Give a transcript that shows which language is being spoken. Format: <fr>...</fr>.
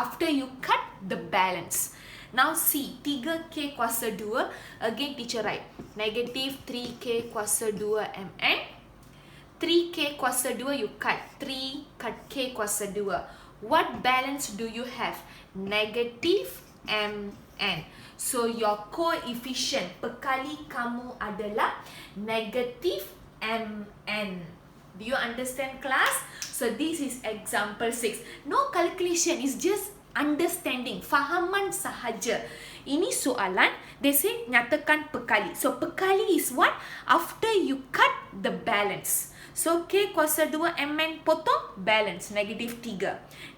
<en>After you cut, the balance. Now C, 3K kuasa 2. Again teacher write, negative 3K kuasa 2 MN. 3K kuasa 2 you cut, 3 cut K kuasa 2. What balance do you have? Negative MN. So your coefficient</en> <ms>perkali kamu adalah</ms> <en>negative MN. Do you understand class? So this is example 6. No calculation, it's just understanding,</en> <ms>fahaman sahaja. Ini soalan,</ms> <en>they say</en> <ms>nyatakan perkali.</ms> <en>So perkali is what? After you cut the balance.</en> <ms>So K kuasa 2 MN potong, balance, negatif 3.</ms>